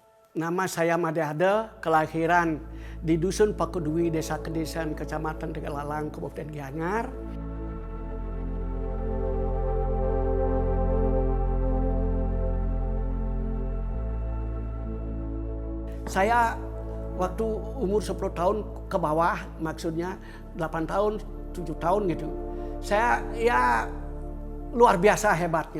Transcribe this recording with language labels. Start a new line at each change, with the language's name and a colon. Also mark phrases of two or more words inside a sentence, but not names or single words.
Indonesian: Nama saya Made, kelahiran di Dusun Pakedui, Desa Kedesan, Kecamatan Tegalalang, Kabupaten Gianyar. Saya waktu umur 10 tahun ke bawah, maksudnya 8 tahun, 7 tahun gitu. Saya ya luar biasa hebatnya.